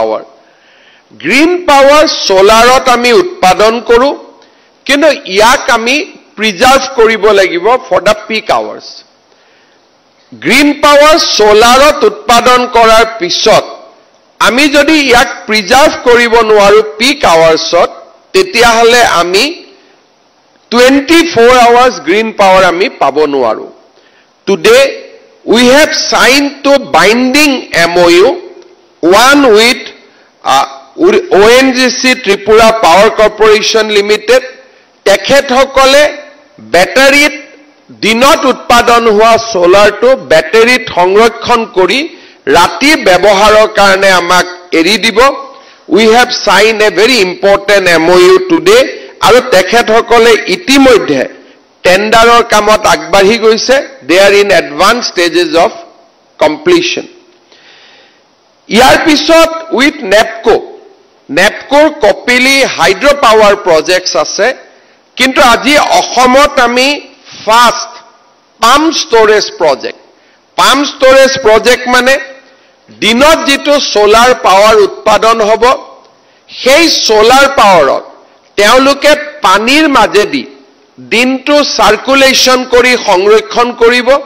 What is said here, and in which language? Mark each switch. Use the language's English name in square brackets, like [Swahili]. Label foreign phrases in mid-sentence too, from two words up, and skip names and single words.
[English] power solar [Assamese] আমি উৎপাদন কৰো কিন্তু ইয়াক আমি প্ৰিজাৰ্ভ কৰিব লাগিব [English] for the peak hours green power [Assamese] সোলাৰত উৎপাদন কৰাৰ পিছত আমি যদি ইয়াক প্ৰিজাৰ্ভ কৰিব নোৱাৰো [English] peak hours [Assamese] তেতিয়া হলে আমি [English] 24 hours green power [Assamese] আমি পাব নোৱাৰো [English] today we have signed to binding MOU one with ONGC Tripura Power Corporation Limited [Assamese] তেখেতসকলে ব্যাটাৰীত দিনত উৎপাদন হোৱা সোলাৰটো ব্যাটাৰীত সংৰক্ষণ কৰি ৰাতি ব্যৱহাৰৰ কাৰণে আমাক এৰি দিব [English] we have signed a very important MOU today [Assamese] আৰু তেখেতসকলে ইতিমধ্যে টেন্ডাৰৰ কামত আগবাঢ়ি গৈছে [English] they are in advanced stages of completion [Assamese] ইয়াৰ পিছত with NAPCOৰ কপিলি [English] hydro power projects [Assamese] আছে কিন্তু আজি অসমত আমি [English] first pump storage project [Assamese] মানে দিনত যেটো [English] solar power [Assamese] উৎপাদন হ'ব সেই [English] solar power [Assamese] তেওঁলোকে পানীৰ মাজেদি দিনটো সাৰ্কুলেশন কৰি সংৰক্ষণ কৰিব